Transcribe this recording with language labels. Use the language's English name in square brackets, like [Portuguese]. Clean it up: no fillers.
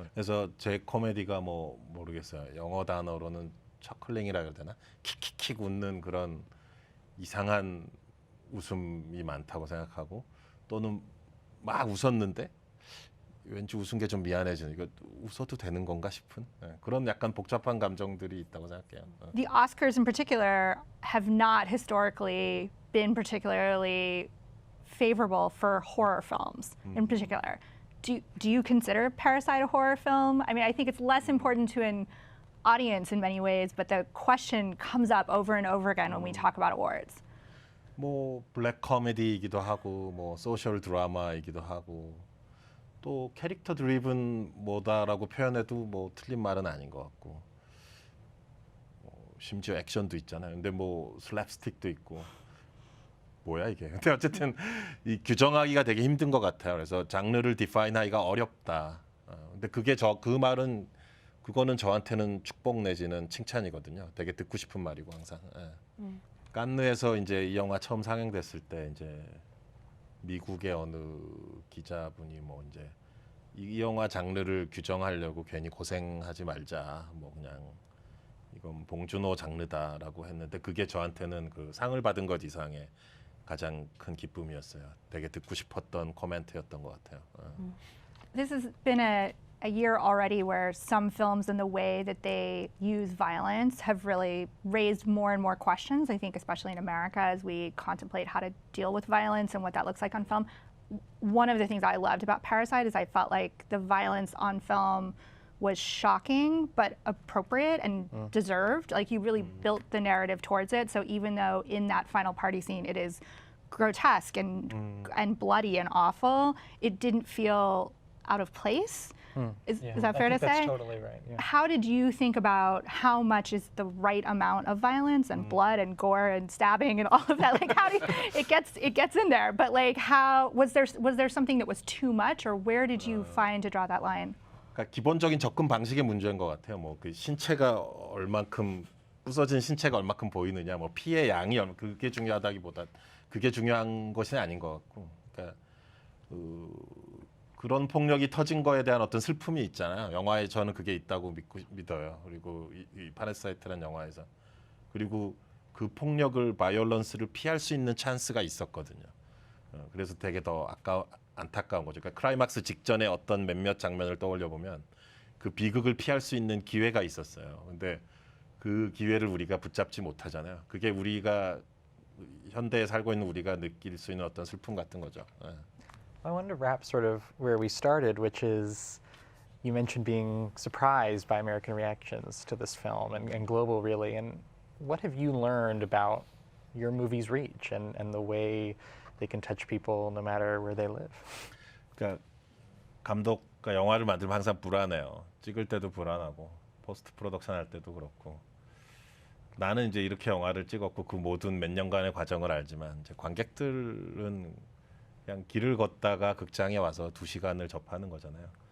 [Korean] 그래서 제 코미디가 뭐 모르겠어요. 영어 단어로는 처클링이라 해야 되나? 킥킥킥 웃는 그런 이상한 웃음이 많다고 생각하고 또는 막 웃었는데 왠지 웃은 게 좀 미안해지는 이거 웃어도 되는 건가 싶은 그런 약간 복잡한 감정들이 있다고 생각해요. [English] The Oscars in particular have not historically been particularly favorable for horror films in particular. Do you consider Parasite a horror film? I mean, I think it's less important to an audience in many ways, but the question comes up over and over again when we talk about awards. [Korean] 뭐 블랙 코미디이기도 하고 뭐 소셜 드라마이기도 하고 또 캐릭터 드리븐 뭐다라고 표현해도 뭐 틀린 말은 아닌 것 같고 심지어 액션도 있잖아요. 근데 뭐 슬랩스틱도 있고 뭐야 이게. 근데 어쨌든 이 규정하기가 되게 힘든 것 같아요. 그래서 장르를 디파인하기가 어렵다. 근데 그게 그 말은 그거는 저한테는 축복 내지는 칭찬이거든요. 되게 듣고 싶은 말이고 항상. 칸느에서 이제 이 영화 처음 상영됐을 때 이제 미국의 어느 기자분이 뭐 이제 이 영화 장르를 규정하려고 괜히 고생하지 말자. 뭐 그냥 이건 봉준호 장르다라고 했는데 그게 저한테는 그 상을 받은 것 이상의 가장 큰 기쁨이었어요. 되게 듣고 싶었던 코멘트였던 것 같아요. [English] This has been a a year already where some films and the way that they use violence have really raised more and more questions. I think especially in America as we contemplate how to deal with violence and what that looks like on film. One of the things I loved about Parasite is I felt like the violence on film was shocking but appropriate and deserved. Like you really built the narrative towards it. So even though in that final party scene it is grotesque and bloody and awful, it didn't feel out of place. Is that fair to say? That's totally right. Yeah. How did you think about how much is the right amount of violence and blood and gore and stabbing and all of that? Like how do you, it gets in there, but like how was there something that was too much, or where did you find to draw that line? [Korean] 그러니까 기본적인 접근 방식의 문제인 것 같아요. 뭐 그 신체가 얼만큼 부서진 신체가 얼만큼 보이느냐, 뭐 피의 양이 그게 중요하다기보다 그게 중요한 것이 아닌 것 같고, 그러니까 그런 폭력이 터진 거에 대한 어떤 슬픔이 있잖아요. 영화에 저는 그게 있다고 믿어요. 그리고 이 파라사이트라는 영화에서 그리고 그 폭력을 바이올런스를 피할 수 있는 찬스가 있었거든요. 그래서 되게 더 안타까운 거죠. 그러니까 클라이막스 직전에 어떤 몇몇 장면을 떠올려 보면 그 비극을 피할 수 있는 기회가 있었어요. 근데 그 기회를 우리가 붙잡지 못하잖아요. 그게 우리가 현대에 살고 있는 우리가 느낄 수 있는 어떤 슬픔 같은 거죠. [English] I wanted to wrap sort of where we started, which is you mentioned being surprised by American reactions to this film and global, really. And what have you learned about your movie's reach and the way they can touch people no matter where they live? [Korean] 그러니까 감독과 영화를 만들면 항상 불안해요. 찍을 때도 불안하고 포스트 프로덕션 할 때도 그렇고. 나는 이제 이렇게 영화를 찍었고 그 모든 몇 년간의 과정을 알지만 이제 관객들은 그냥 길을 걷다가 극장에 와서 2시간을 접하는 거잖아요.